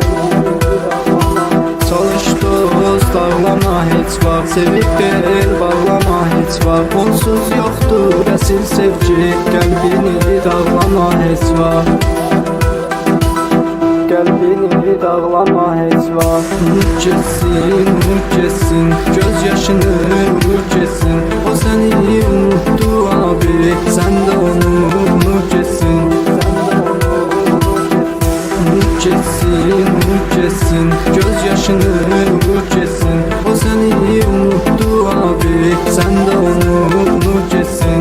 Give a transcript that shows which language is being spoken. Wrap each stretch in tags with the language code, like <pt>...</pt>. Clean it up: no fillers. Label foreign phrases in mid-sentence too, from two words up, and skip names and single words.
<az>Çalış dost, ağlama heç vaxt, sevib qeyl bağlama heç vaxt. Onsuz yoxdur əsil sevgi, qəlbini dağlama heç vaxt. Qəlbini dağlama heç vaxt.</az> <tr>Unut geçsin, göz yaşını unut geçsin. O seni unuttu abi, sen de onu unut geçsin. Unut geçsin, göz yaşını unut geçsin. O seni unuttu abi, sen de onu unut geçsin.</tr>